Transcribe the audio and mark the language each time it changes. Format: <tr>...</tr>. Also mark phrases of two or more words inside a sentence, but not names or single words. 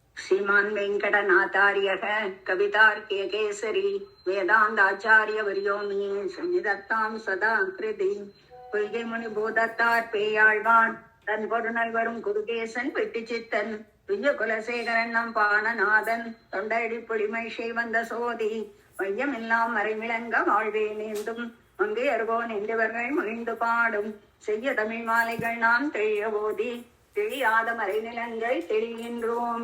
<sa>श्रीमान् वेङ्कटनाथार्यः कवितार्कियकेसरी वेदान्ताचार्यवर्यो मे सन्निधत्तां सदा कृति</sa> <ta>பொய்கை முனி பூதத்தார் பேயாழ்வான் தன் பொருணல் வரும் குருகேசன் வெட்டிச்சித்தன் துய்ய குலசேகரன் நம் பானநாதன் தொண்டடி புலிமை செய்வந்த சோதி மையமெல்லாம் மறைமிளங்க வாழ்வே நேர்ந்தும் அங்கே அருகோன் என்றவர்கள் மகிழ்ந்து பாடும் செய்ய தமிழ் மாலைகள் நாம் தெளிய போதி தெளியாத மறைநிலங்கள் தெளிகின்றோம்.</ta>